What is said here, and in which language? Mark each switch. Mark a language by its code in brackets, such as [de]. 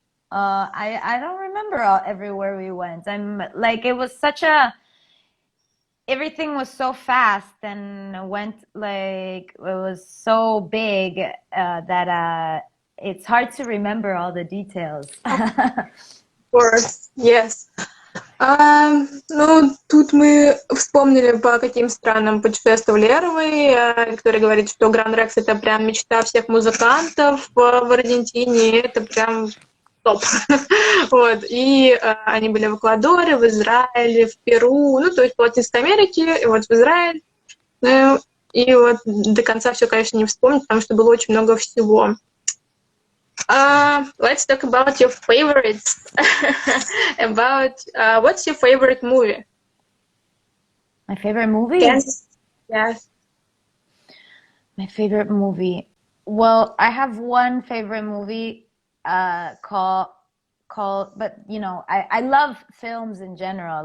[en] I don't remember everywhere we went. I'm like, it was everything was so fast and went like, it was so big that it's hard to remember all the details. Of course, yes. [ru] Ну, тут мы вспомнили, по каким странам путешествовали Эрвы. Виктория говорит, что Гранд Рекс — это прям мечта всех музыкантов в Аргентине. Это прям топ. Вот. И они были в Эквадоре, в Израиле, в Перу, ну, то есть в Латинской Америке, и вот в Израиле. Ну, и вот до конца все, конечно, не вспомнить, потому что было очень много всего. [en] Let's talk about your favorites. About what's your favorite movie? My favorite movie? Yes. My favorite movie. Well, I have one favorite movie called but you know, I love films in general.